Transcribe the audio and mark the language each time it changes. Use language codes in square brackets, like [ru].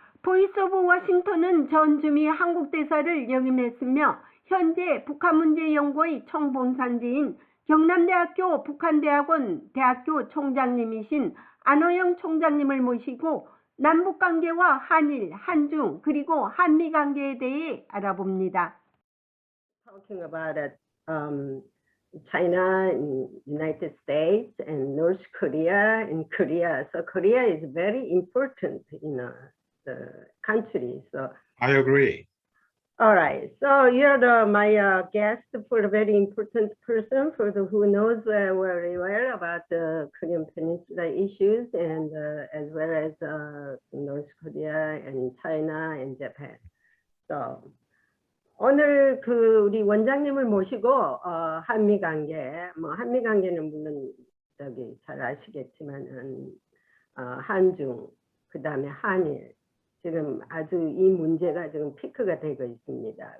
[ko] 보이스 오브 워싱턴은 전주미 한국대사를 역임했으며 현재 북한문제연구의 총본산지인 경남대학교 북한대학원 대학교 총장님이신 안호영 총장님을 모시고 남북관계와 한일, 한중, 그리고 한미관계에 대해 알아봅니다. [en] Talking about China, United States, and North Korea, and Korea. So Korea is very important in the country. So I agree. all right. So you're my guest for a very important person for the who knows very well about the Korean Peninsula issues and as well as North Korea and China and Japan. [ko] So 오늘 우리 원장님을 모시고 한미 관계, 한미 관계는 물론 잘 아시겠지만은 한중, 그다음에 한일. 지금 아주 이 문제가 지금 피크가 되고 있습니다.